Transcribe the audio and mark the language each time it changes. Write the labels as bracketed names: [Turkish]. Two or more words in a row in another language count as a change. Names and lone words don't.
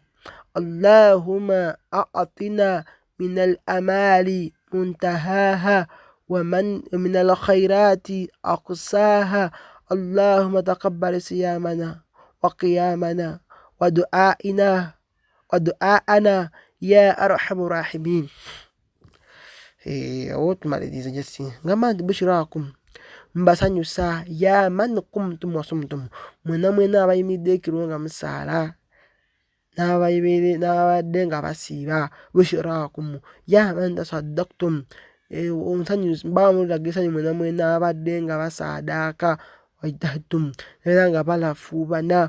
[Arabic] اللهم أعطنا من الأمال منتهاها ومن الخيرات أقصاها. اللهم تقبل صيامنا وقيامنا ودعاءنا يا أرحم الراحمين. [Ganda] Otumaliriza jesi ngamba nti bushrakum, mbasanyusa [Arabic] يا من قمتم وصمتم, [Ganda] mwena abayimiridde ekiro nga musaala n'ababadde nga basiiba. [Arabic] بشراكم يا من تصدقتم, [Ganda] mbamuliraga essanyu mwena abadde nga basaadaaka, wajtahadtum, era nga balafuubana.